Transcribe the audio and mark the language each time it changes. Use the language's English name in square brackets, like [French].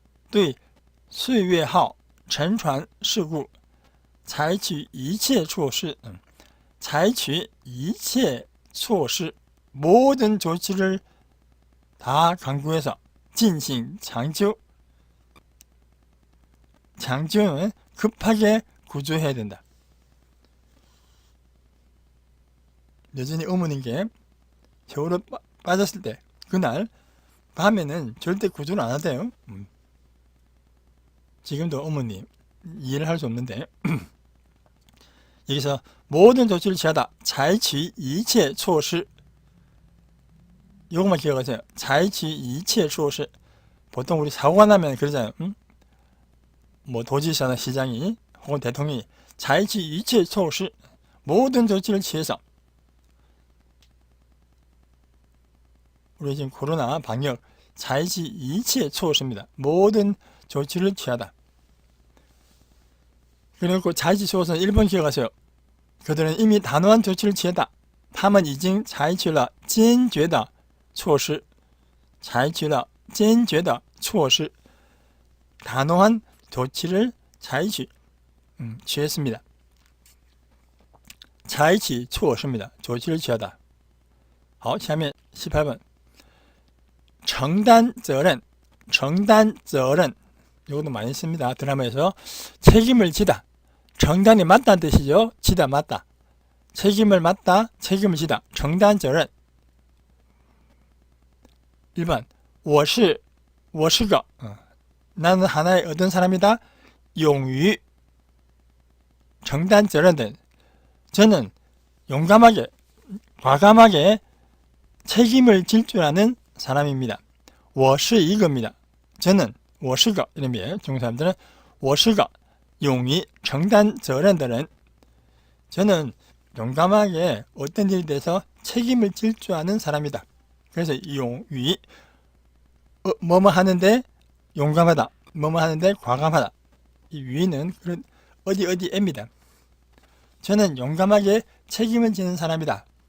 [Chinese] 对岁月号沉船事故采取一切措施. 采取一切措施, [Korean] 모든 조치를 다 강구해서 [Chinese] 进行抢救. [Korean] 抢救는 급하게 구조해야 된다. 여전히 의문인 게 세월호 빠졌을 때 그날 밤에는 절대 구조를 안 하대요. 지금도 어머니 이해를 할 수 없는데 여기서 모든 조치를 취하다. [Chinese] 采取一切措施. [Korean] 이것만 기억하세요. [Chinese] 采取一切措施. [Korean] 보통 우리 사고가 나면 그러잖아요. 뭐 도지사나 시장이 혹은 대통령이 [Chinese] 采取一切措施. [Korean] 모든 조치를 취해서. 우리 지금 코로나 방역 [Chinese] 采取一切措施 [Korean] 입니다. 모든 조치를 취하다. 그리고 [Chinese] 采取措施 [Korean] 1번 기억하세요. 그들은 이미 단호한 조치를 취했다. [Chinese] 他们已经采取了坚决的措施. 采取了坚决的措施. [Korean] 단호한 조치를 취했습니다. [Chinese] 采取措施 [Korean] 입니다. 조치를 취하다. [Chinese] 好，下面 [Korean] 18번. [Chinese] 承担责任.承担责任. [Korean] 이것도 많이 씁니다. 드라마에서 책임을 지다. 承担이 맞다는 뜻이죠. 지다, 맞다. 책임을 맞다, 책임을 지다. [Chinese] 承担责任. 1번. 我是个. [Korean] 나는 하나의 어떤 사람이다? [Chinese] 勇于承担责任的. [Korean] 저는 용감하게, 과감하게 책임을 질 줄 아는 사람입니다. [Chinese] 我是一个 [Korean] 입니다. 저는 [Chinese] 我是个 [Korean] 이름이에요. 중국 사람들은 [Chinese] 我是个 勇于承担责任的人. [Korean] 저는 용감하게 어떤 일에 대해서 책임을 질 줄 아는 사람이다. 그래서 용위 뭐뭐 하는데 용감하다, 뭐뭐 하는데 과감하다. 이 위는 그런 어디에입니다. 저는 용감하게 책임을 지는 사람이다.